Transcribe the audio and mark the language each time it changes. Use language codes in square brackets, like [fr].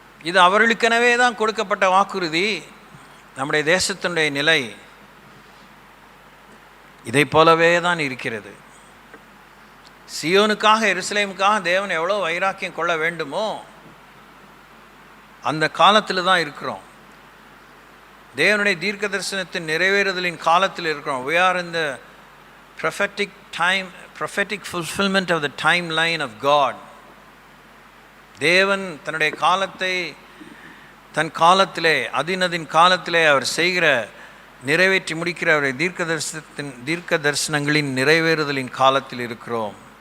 [ta] இது அவர்களுக்கெனவே தான் கொடுக்கப்பட்ட வாக்குறுதி. நம்முடைய தேசத்தினுடைய நிலை இதை போலவே தான் இருக்கிறது. சியோனுக்காக, எருசலேமுக்காக தேவன் எவ்வளோ வைராக்கியம் கொள்ள வேண்டுமோ அந்த காலத்தில் தான் இருக்கிறோம். தேவனுடைய தீர்க்க தரிசனத்தின் நிறைவேறுதலின் காலத்தில் இருக்கிறோம். [en] We are in the prophetic fulfillment of the timeline of God. [ta] தேவன் தன்னுடைய காலத்தை தன் காலத்திலே, அதினதின் காலத்திலே அவர் செய்கிற, நிறைவேற்றி முடிக்கிற அவருடைய தீர்க்க தரிசனங்களின் நிறைவேறுதலின் காலத்தில் இருக்கிறோம்.